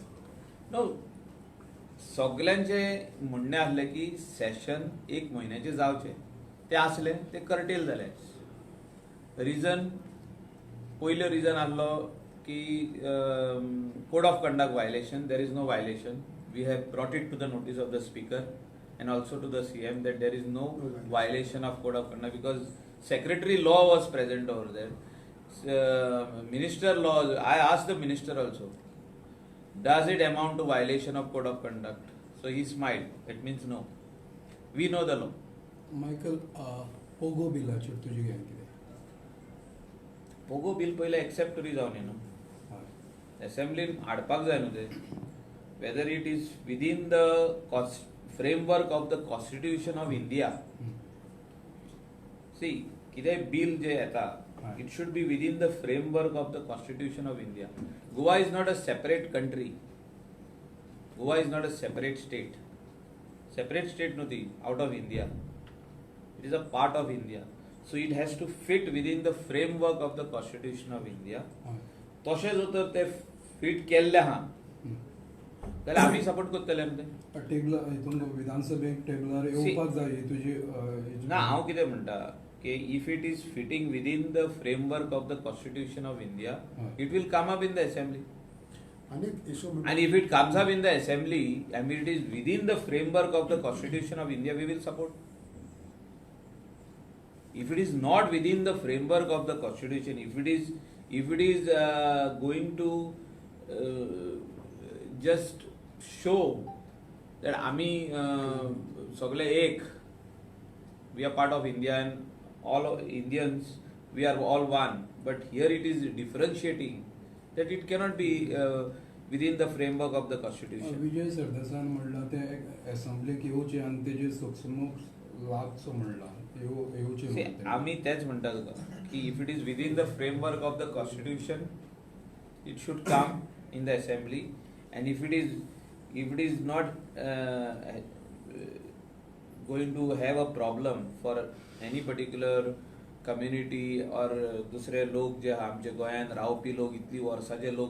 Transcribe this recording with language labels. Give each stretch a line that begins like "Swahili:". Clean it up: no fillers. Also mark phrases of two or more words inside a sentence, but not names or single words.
Konkani: नो सगळ्यांचें म्हणणें आसलें की सेशन 1 म्हयन्याचें जावचें ते आसले ते कर्टेल जाले रिजन पयलो रिजन आसलो की
English: code of conduct violation there is no violation we have brought it to the notice of the speaker and also to the CM that there is no violation of code of conduct because secretary law was present over there minister law I asked the minister also does it amount to violation of code of conduct so he smiled it means no we know the law
Konkani: मायकल पोगो बिलाचेर तुजी घेन कितें पोगो बिल पयलें एक्सेप्ट तरी जावन न्हू असेंब्लीन हाडपाक जाय न्हू ते
English: whether it is within the framework of the constitution of India see कितें bill
Konkani: जे येता
English: it should be within the framework of the constitution of India Goa is not a separate country Goa is not a separate state no the out of India it is a part of India so it has to fit within the framework of the constitution of India
Konkani: तशें जर ते फिट केल्ले आहा जाल्यार आमी सपोर्ट करतले ते टेबला हितून विधानसभेक टेबलार येवपाक जाय तुजी ना हांव कितें म्हणटा की
English: if it is fitting within the framework of the constitution of India it will come up in the assembly and if it comes up in the assembly and it is within the framework of the constitution of India we will support if it is not within the framework of the constitution if it is going to just show that
Konkani: आमी सगळे एक
English: we are part of India and all Indians we are all one but here it is differentiating that it cannot be within the framework of the constitution
Konkani: विजय सरदेसाईन म्हणला ते असेंब्लीक येवचे आनी तेजे सक्षमूक लागचो म्हणला येवचे आमी तेच म्हणटा तुका की
English: if it is within the framework of the constitution it should come in the assembly and if it is not going to have a problem for any particular community or
Konkani: दुसरे लोक जे आहा आमचे गोंयान रावपी लोक इतली वर्सांचे लोक